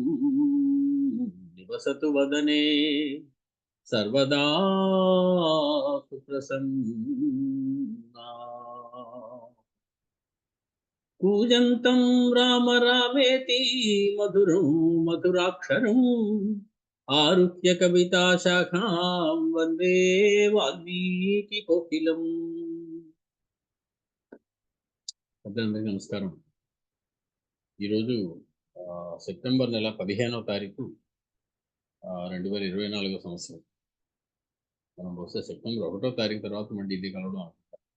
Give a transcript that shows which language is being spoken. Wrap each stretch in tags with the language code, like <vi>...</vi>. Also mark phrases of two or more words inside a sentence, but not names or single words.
<sa>निवसतु वदने सर्वदा सुप्रसन्ना कूजन्तं राम रामेति मधुरं मधुराक्षरम् आरुह्य कविताशाखां वन्दे वाल्मीकिकोकिलम्।</sa> <te>అందరికీ నమస్కారం. ఈరోజు సెప్టెంబర్ నెల 15వ తారీఖు 2024 సంవత్సరం. మనం బహుశా సెప్టెంబర్ 1వ తారీఖు తర్వాత మళ్ళీ ఇది కలవడం అనుకుంటా.</te>